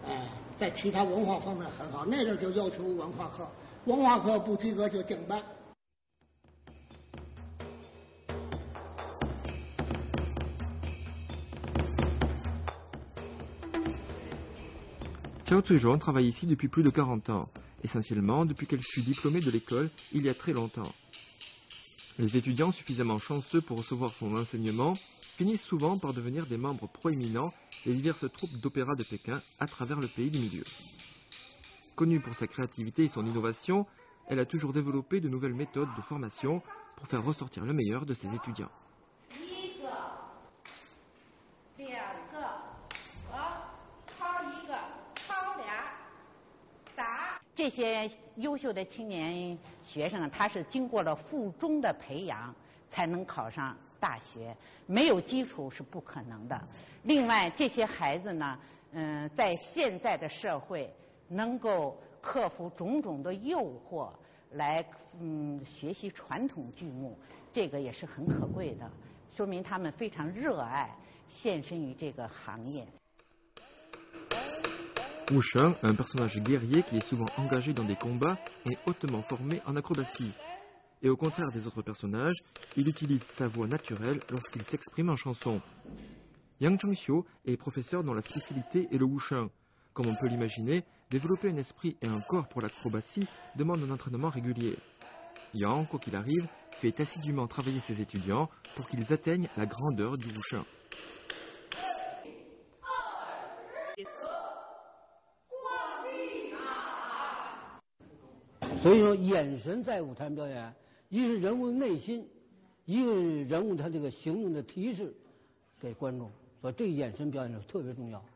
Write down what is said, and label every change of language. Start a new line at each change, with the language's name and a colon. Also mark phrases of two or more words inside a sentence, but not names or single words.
Chinese: 在其他文化方面很好，那阵就要求文化课，文化课不及格就降班。
French: Xiao Zhuizhuang travaille ici depuis plus de 40 ans, essentiellement depuis qu'elle fut diplômée de l'école il y a très longtemps. Les étudiants suffisamment chanceux pour recevoir son enseignement finissent souvent par devenir des membres proéminents des diverses troupes d'opéra de Pékin à travers le pays du milieu. Connue pour sa créativité et son innovation, elle a toujours développé de nouvelles méthodes de formation pour faire ressortir le meilleur de ses étudiants.
Chinese: 这些优秀的青年学生，他是经过了附中的培养，才能考上大学，没有基础是不可能的。另外，这些孩子呢，在现在的社会能够克服种种的诱惑，来学习传统剧目，这个也是很可贵的，说明他们非常热爱，献身于这个行业。
French: Wu Sheng, un personnage guerrier qui est souvent engagé dans des combats, est hautement formé en acrobatie. Et au contraire des autres personnages, il utilise sa voix naturelle lorsqu'il s'exprime en chanson. Yang Chengxiu est professeur dont la spécialité est le Wu Sheng. Comme on peut l'imaginer, développer un esprit et un corps pour l'acrobatie demande un entraînement régulier. Yang, quoi qu'il arrive, fait assidûment travailler ses étudiants pour qu'ils atteignent la grandeur du Wu Sheng.
Chinese: 所以说，眼神在舞台表演，一是人物内心，一个人物他这个行动的提示给观众，所以这个眼神表演是特别重要。